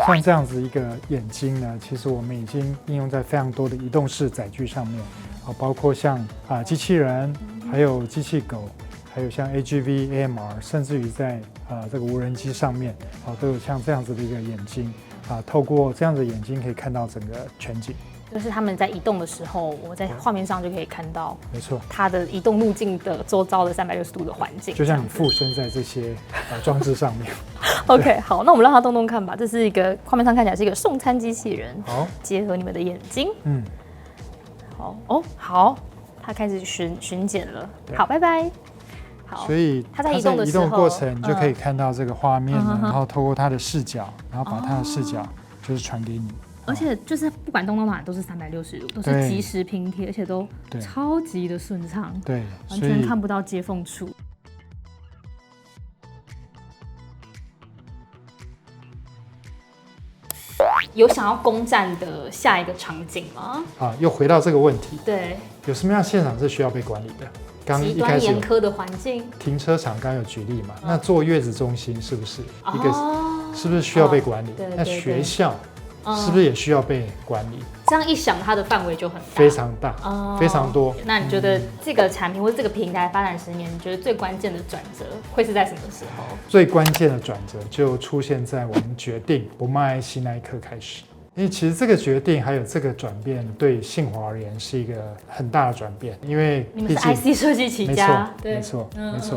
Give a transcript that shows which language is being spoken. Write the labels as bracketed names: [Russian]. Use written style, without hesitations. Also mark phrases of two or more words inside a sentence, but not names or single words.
[Chinese] 像這樣子一個眼睛呢，其實我們已經應用在非常多的移動式載具上面，包括像機器人，還有機器狗。還有像 AGV、AMR， 甚至於在這個無人機上面，都有像這樣子的一個眼睛，透過這樣子的眼睛可以看到整個全景。就是他們在移動的時候，我在畫面上就可以看到，沒錯，它的移動路徑的周遭的360度的環境，就像你附身在這些裝置上面。 OK， 好，那我們讓它動動看吧。這是一個畫面上看起來是一個送餐機器人，好，結合你們的眼睛，好哦，好，它開始巡檢了，好，拜拜。所以它在移動的過程，你就可以看到這個畫面呢，然後透過它的視角，然後把它的視角就是傳給你。而且就是不管動到哪都是360度，都是即時拼貼，而且都超級的順暢，對，完全看不到接縫處。有想要攻占的下一個場景嗎？又回到這個問題，對，有什麼樣現場是需要被管理的？極端嚴苛的環境，停車場剛有舉例嘛？那坐月子中心是不是一個？是不是需要被管理？那學校是不是也需要被管理？這樣一想，它的範圍就很大，非常大，非常多。那你覺得這個產品或者這個平台發展10年，你覺得最關鍵的轉折會是在什麼時候？最關鍵的轉折就出現在我們決定不賣 IC 那一刻開始。因為其實這個決定還有這個轉變，對信華而言是一個很大的轉變。因為你們是 IC 設計起家，沒錯，沒錯。